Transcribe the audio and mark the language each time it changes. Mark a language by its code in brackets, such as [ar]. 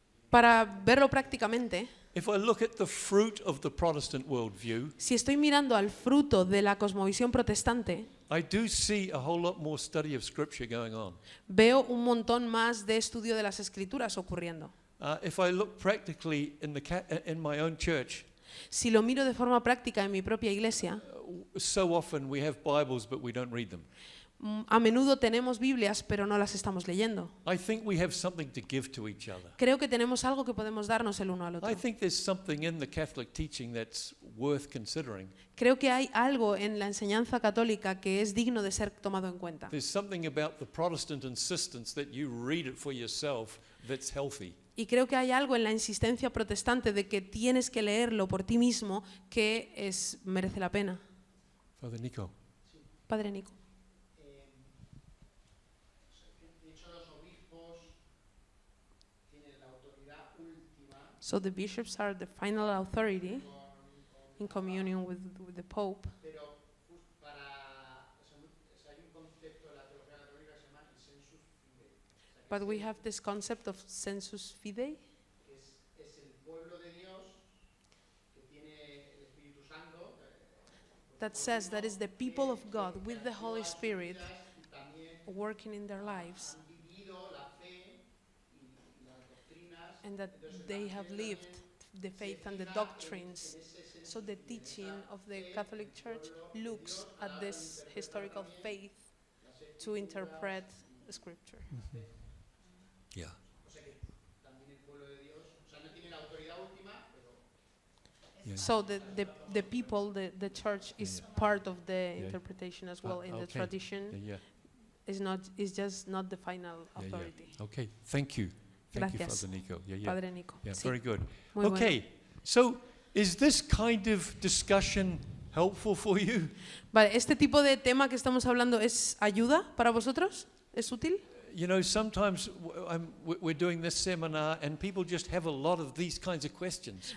[es] Para verlo prácticamente, [en] if I look at the fruit of the Protestant worldview, [es] si estoy mirando al fruto de la cosmovisión protestante, [en] I do see a whole lot more study of Scripture going on. [es] veo un montón más de estudio de las escrituras ocurriendo. [en] If I look practically in my own church, [es] Si lo miro de forma práctica en mi propia iglesia, [en] so often we have Bibles but we don't read them. [es] a menudo tenemos Biblias, pero no las estamos leyendo. [en] I think we have something to give to each other. [es] Creo que tenemos algo que podemos darnos el uno al otro. [en] I think there's something in the Catholic teaching that's worth considering. [es] Creo que hay algo en la enseñanza católica que es digno de ser tomado en cuenta. [en] There's something about the Protestant insistence that you read it for yourself that's healthy. [es] Y creo que hay algo en la insistencia protestante de que tienes que leerlo por ti mismo que merece la pena. [en] Father Nico. [es] Padre Nico. De hecho, los obispos tienen la autoridad última [en] So the bishops are the final authority in communion with the Pope. [es] pero para hay un concepto de la teología católica que se llama el sensus fidei, [en] But we have this concept of sensus fidei, [es] que es el pueblo de Dios que tiene el Espíritu Santo, [en] that says that is the people of God with the Holy Spirit [es] y también [en] working in their lives, [es] han vivido la fe y las doctrinas. [en] and that they have lived the faith and the doctrines. So the teaching of the Catholic Church looks at this historical faith to interpret the Scripture. Yeah. [es] También el pueblo de Dios, o sea, no tiene la autoridad última, pero [en] Yeah. So the people, the church is part of the interpretation as well in the Okay. tradition. Yeah. Is just not the final Yeah, authority. yeah. Okay. Thank you. Thank you, [es] Gracias. [en] Father Nico. Yeah, yeah. [es] Padre Nico. [en] Yeah, [es] Sí, [en] very good. [es] muy bueno. [en] Okay. So, is this kind of discussion helpful for you? [es] Vale, ¿este tipo de tema que estamos hablando es ayuda para vosotros? ¿Es útil? [en] You know, sometimes we're doing this seminar and people just have a lot of these kinds of questions.